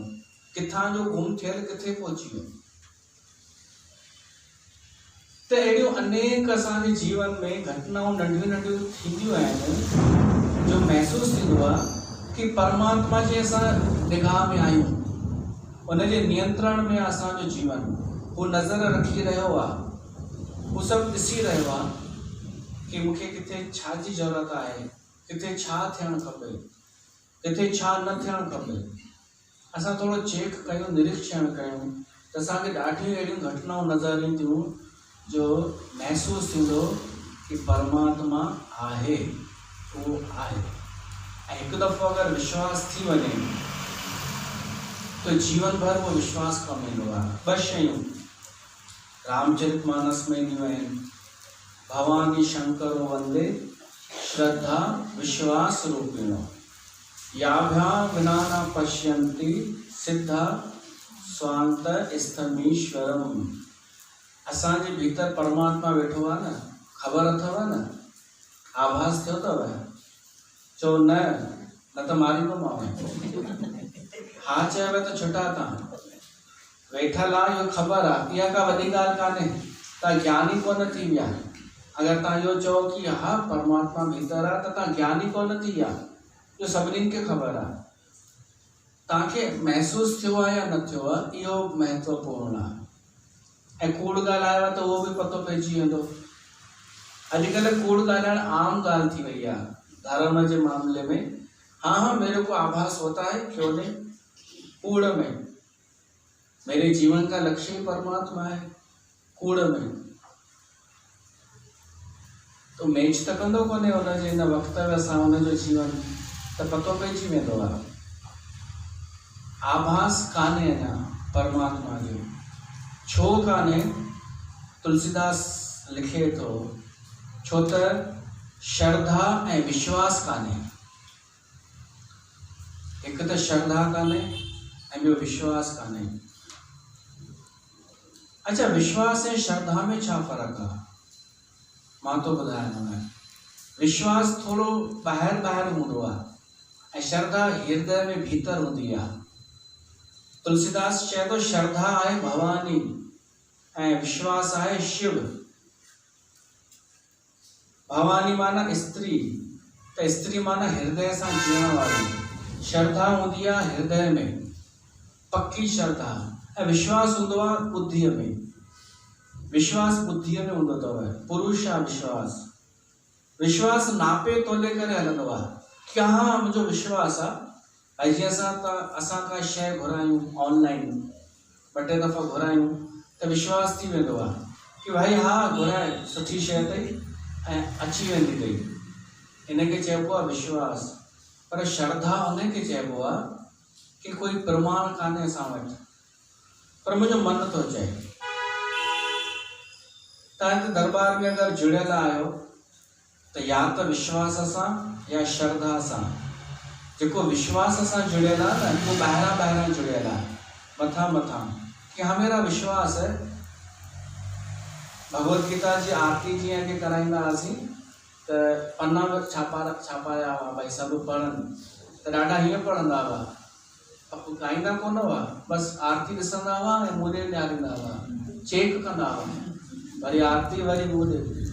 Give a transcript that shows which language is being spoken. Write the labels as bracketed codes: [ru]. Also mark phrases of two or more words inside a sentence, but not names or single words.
[sd] किथां जो गुम थियल किथे पहुची वियो? त अहिड़ियूं अनेक असांजे जीवन में घटनाऊं नंढियूं नंढियूं थींदियूं आहिनि जो महसूस थींदो आहे कि परमात्मा जे असां निगाह में आहियूं, उनजे नियंत्रण में असांजो जीवन, वो नज़र रखी रहियो आहे, वो सभु ॾिसी रहियो आहे कि मूंखे किथे छा जी ज़रूरत आहे, किथे छा थियणु खपे, किथे छा न थियणु खपे। असां थोरो चेक कयूं, निरीक्षण कयूं त असांखे ॾाढियूं अहिड़ियूं घटनाऊं नज़र ईंदियूं जो महसूस थींदो कि परमात्मा आहे, वो आहे। ऐं हिकु दफ़ो अगरि विश्वास थी वञे तो जीवन भर वो विश्वास कम ईंदो आहे। ॿ शयूं रामचरितमानस में ईंदियूं आहिनि, [sa] भवानी शंकरो वंदे श्रद्धा विश्वास रूपिणो, याभ्यां विना न पश्यन्ति सिद्धा स्वांत स्थमीश्वरम। [sd] असांजे भीतर परमात्मा वेठो आहे न, ख़बर अथव न, आभास थियो अथव? चओ न त मारींदोमांव। हा चयव त छुटा तव्हां वेठल आहे, इहो ख़बर आहे, इहा का वॾी ॻाल्हि कान्हे। तव्हां ज्ञानी कोन थी विया। अगरि तव्हां इहो चओ कि हा परमात्मा भीतर आहे त तव्हां ज्ञानी कोन थी विया, इहो सभिनीनि खे ख़बर आहे। तव्हांखे महसूस थियो आहे या न थियो आहे, इहो महत्वपूर्ण आहे। ऐं कूड़ ॻाल्हायो त उहो बि पतो पइजी वेंदो। अॼुकल्ह कूड़ ॻाल्हाइण आम ॻाल्हि थी वई आहे धर्म जे मामले में। [hi] हाँ, मेरे को आभास होता है, क्यों नहीं, कूड़ में मेरे जीवन का लक्ष्य ही परमात्मा है, [sd] कूड़ में तो मैच त कंदो कोन्हे हुनजे हिन वक्तव्य सां हुनजो जीवन, त पतो पइजी वेंदो आहे। आभास कान्हे अञा परमात्मा जो। छो कान्हे? तुलसीदास लिखे थो, छो त श्रद्धा ऐं विश्वास कान्हे। हिकु त श्रद्धा कान्हे ऐं ॿियो विश्वास कान्हे। अच्छा, विश्वास ऐं श्रद्धा में छा फ़र्क़ु आहे? मां तो ॿुधायां। विश्वास थोरो ॿाहिरि हूंदो आहे ऐं श्रद्धा हृदय में भीतर हूंदी आहे। तुलसीदास चए थो श्रद्धा आहे भवानी ऐं विश्वास आहे शिव। भवानी माना स्त्री, त स्त्री माना हृदय सां जीअण वारी। श्रद्धा हूंदी आहे हृदय में, पक्की श्रद्धा। ऐं विश्वास हूंदो आहे बुद्धीअ में। विश्वास बुद्धीअ में हूंदो अथव, पुरुष आहे विश्वास। विश्वास नापे तोले करे हलंदो आहे कि हा मुंहिंजो विश्वास आहे। भाई जीअं असां का शइ घुरायूं ऑनलाइन, ॿ टे दफ़ा घुरायूं त विश्वास थी वेंदो आहे कि भाई हा घुराए सुठी शइ अथई ऐं अची वेंदी अथई, इनखे चइबो आहे विश्वास। पर श्रद्धा उनखे चइबो आहे कि कोई प्रमाण कान्हे असां वटि, पर मुंहिंजो मन थो चए। तव्हां हिते दरबार में अगरि जुड़ियल आहियो त या त विश्वास सां या श्रद्धा सां। जेको विश्वास सां जुड़ियल आहे न, उहो ॿाहिरां जुड़ियल आहे, मथां कि [hi] हाँ मेरा विश्वास है। [sd] भगवत गीता जी आरती जीअं के कराईंदा हुआसीं त पन्ना छापाया हुआ, भई सभु पढ़नि त ॾाढा हीअं पढ़ंदा हुआ, ॻाईंदा कोन हुआ, बसि आरती ॾिसंदा हुआ ऐं मुंहुं ॾे ॾियारींदा हुआ, चेक कंदा हुआ, वरी आरती वरी मुंहुं ॾे।